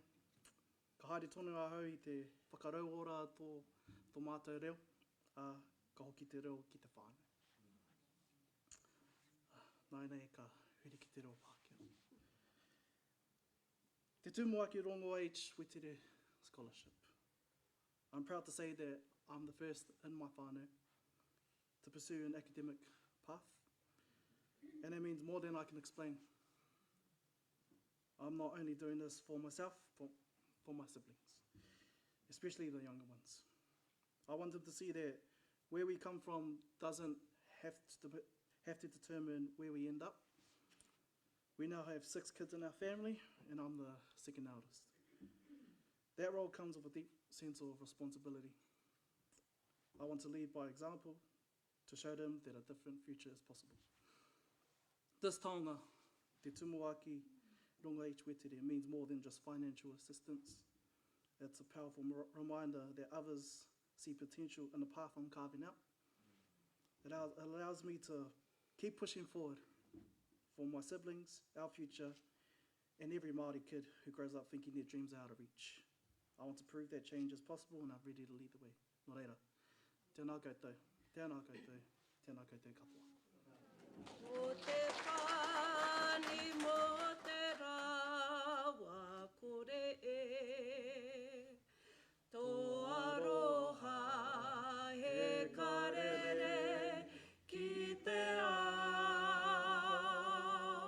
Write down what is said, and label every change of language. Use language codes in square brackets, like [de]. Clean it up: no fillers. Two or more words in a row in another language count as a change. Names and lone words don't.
[mi] Ka haere tonu ahau i te whakarauora tō mātou reo, ka hoki te reo ki te whānau. Nāi nei ka huri ki te reo Pākehā. Te Tumuaki Rongo H. [en] Wetere Scholarship. I'm proud to say that I'm the first in my whānau to pursue an academic path, and that means more than I can explain. I'm not only doing this for myself, but for my siblings, especially the younger ones. I want them to see that where we come from doesn't have to determine where we end up. We now have 6 kids in our family, and I'm the second eldest. That role comes with a deep sense of responsibility. I want to lead by example to show them that a different future is possible. This taonga, te tumuaki runga each wetere, means more than just financial assistance. It's a powerful reminder that others see potential in the path I'm carving out. It allows me to keep pushing forward for my siblings, our future, and every Māori kid who grows up thinking their dreams are out of reach. I want to prove that change is possible, and I'm ready to lead the way. [mi] Nō reira, tēnā koutou, tēnā koutou, tēnā koutou katoa. O te pani mo te rawa kore e, tō aroha he karere ki te ao.